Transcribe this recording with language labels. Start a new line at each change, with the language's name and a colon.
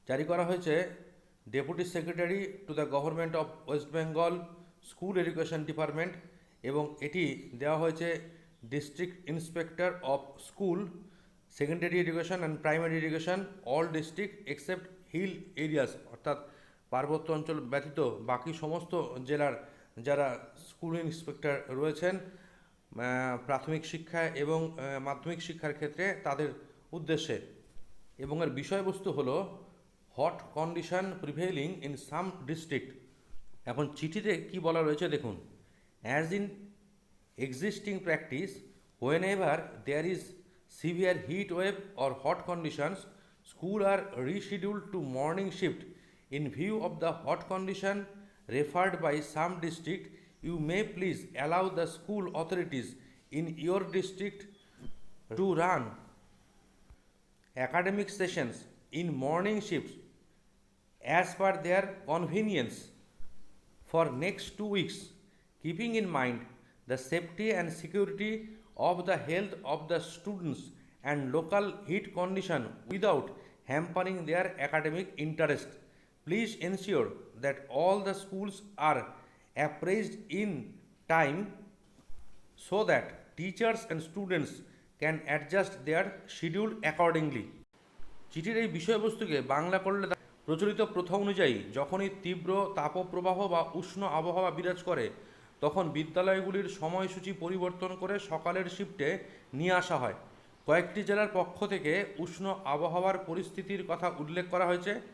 Bangla: করা হয়েছে deputy secretary to the government of West Bengal school education department এবং এটি দেওয়া হয়েছে district inspector of school secondary education and primary education all district except hill areas, অর্থাৎ পার্বত্য অঞ্চল ব্যতীত বাকি সমস্ত জেলার যারা স্কুল ইন্সপেক্টর রয়েছেন প্রাথমিক শিক্ষা এবং মাধ্যমিক শিক্ষার ক্ষেত্রে তাদের উদ্দেশ্যে। এবং এর বিষয়বস্তু হলো
English: Hot condition prevailing in some district.
Bangla: এখন চিঠিতে কি বলা রয়েছে দেখুন।
English: As in existing practice, whenever there is severe heat wave or hot conditions, school are rescheduled to morning shift. In view of the hot condition referred by some district, you may please allow the school authorities in your district to run academic sessions in morning shifts as per their convenience for next 2 weeks, keeping in mind the safety and security of the health of the students and local heat condition without hampering their academic interest. Please ensure that all the schools are apprised in time so that teachers and students can adjust their schedule accordingly.
Bangla: চিঠির এই বিষয়বস্তুকে বাংলা করলে প্রচলিত প্রথা অনুযায়ী যখনই তীব্র তাপপ্রবাহ বা উষ্ণ আবহাওয়া বিরাজ করে তখন বিদ্যালয়গুলির সময়সূচি পরিবর্তন করে সকালের শিফটে নিয়ে আসা হয়। কয়েকটি জেলার পক্ষ থেকে উষ্ণ আবহাওয়ার পরিস্থিতির কথা উল্লেখ করা হয়েছে।